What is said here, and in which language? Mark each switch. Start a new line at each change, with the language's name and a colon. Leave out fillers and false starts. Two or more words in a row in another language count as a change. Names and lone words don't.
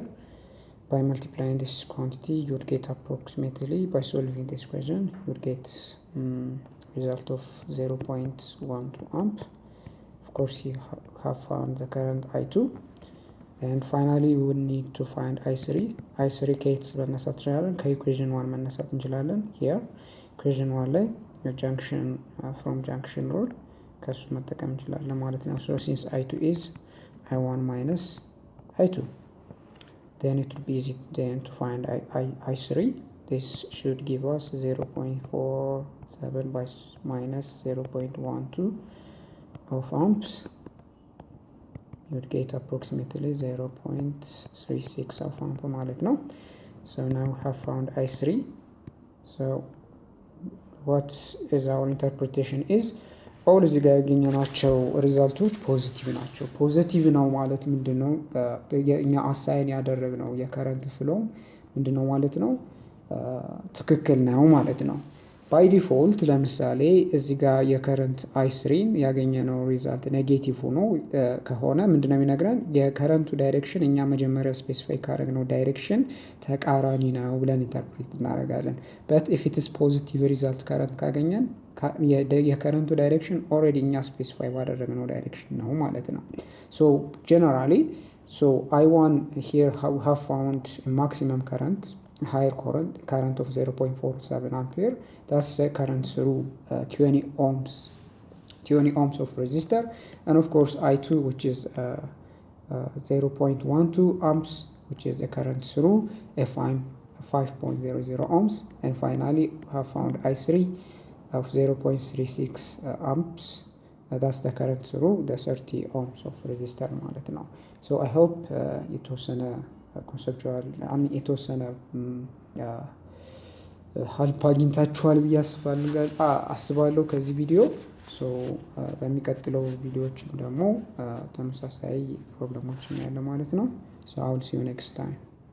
English: By multiplying this quantity, you would get approximately, by solving this question, you would get result of 0.12 amp. Of course, you have found the current I2. And finally, we would need to find I3.
Amharic: I3 ከየት መነሳት እንችላለን? ከኢኩዌዥን 1 መነሳት እንችላለን።
English: here
Amharic: ኢኩዌዥን 1 ላይ
English: junction from junction rule
Amharic: ከሱ መጠቀም እንችላለን ማለት ነው።
English: so since I2 is I1 minus I2, then it will be easy then to find I3. This should give us 0.47 by minus 0.12 of amps. You would get approximately 0.36 of amp
Amharic: ማለት ነው።
English: So now we have found I3. So what is our interpretation is all
Amharic: እዚህ ጋር ያገኘናቸው ሪዛልቶች ፖዚቲቭ ናቸው። ፖዚቲቭ ነው ማለት ምንድነው? እኛ አሳይን ያደረግነው የከረንት ፍሎ ምንድነው ማለት ነው? ትክክል ነው ማለት ነው።
English: by default
Amharic: ለምሳሌ እዚህ ጋር የከረንት I3 ያገኘነው ሪዛልት ኔጌቲቭ ሆኖ ከሆነ ምንድነው የሚነግረን? የከረንቱ ዳይሬክሽን እኛ መጀመሪያ ስፔሲፋይ ካደረግነው ዳይሬክሽን ተቃራኒ ነው ብለን ኢንተርፕሬት እናደርጋለን።
English: but if it is positive result current
Amharic: ካገኘን የከረንቱ ዳይሬክሽን ኦልሬዲ እኛ ስፔሲፋይ ባደረግነው ዳይሬክሽን ነው ማለት ነው።
English: so generally I1 here have found a maximum current, higher current of 0.47 ampere. That's the current through 20 ohms of resistor, and of course I2, which is 0.12 amps, which is the current through 5.00 ohms, and finally have found I3 of 0.36 amps. That's the current through the 30 ohms of resistor
Amharic: ማለት ነው።
English: so I hope
Amharic: የተወሰነ ኮንሰፕቹዋል የተወሰነ ሀልፕ አግኝታችኋል ብዬ አስባለሁ ከዚህ ቪዲዮ። በሚቀጥለው ቪዲዮዎችም ደግሞ ተመሳሳይ ፕሮብለሞችን ያለ ማለት ነው።
English: so I will see you next time.